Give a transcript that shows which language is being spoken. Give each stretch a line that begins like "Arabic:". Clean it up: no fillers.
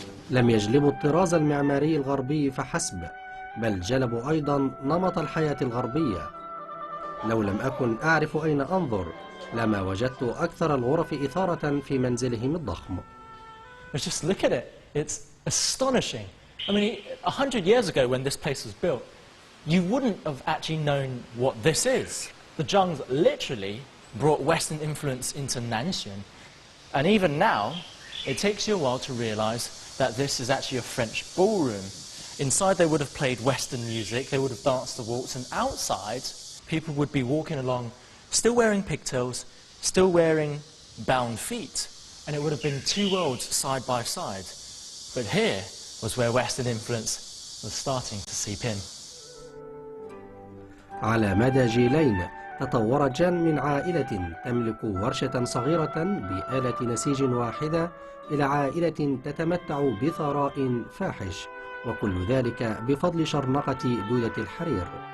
Arabic: لم يجلبوا الطراز المعماري الغربي فحسب، بل جلبوا أيضا نمط الحياة الغربية. لو لم أكن أعرف أين أنظر لما وجدت أكثر الغرف إثارة في منزلهم الضخم.
English: Just look at it. It's astonishing. I mean, 100 years ago when this place was built, you wouldn't have actually known what this is. The Zhengs literally brought Western influence into Nanshan. And even now, it takes you a while to realize that this is actually a French ballroom. Inside they would have played Western music, they would have danced the waltz, and outside people would be walking along still wearing pigtails, still wearing bound feet, and it would have been two worlds side by side. But here was where Western influence was starting to seep in.
Arabic: على مدى جيلين تطورت جان من عائلة تملك ورشة صغيرة بآلة نسيج واحدة إلى عائلة تتمتع بثراء فاحش، وكل ذلك بفضل شرنقة دودة الحرير.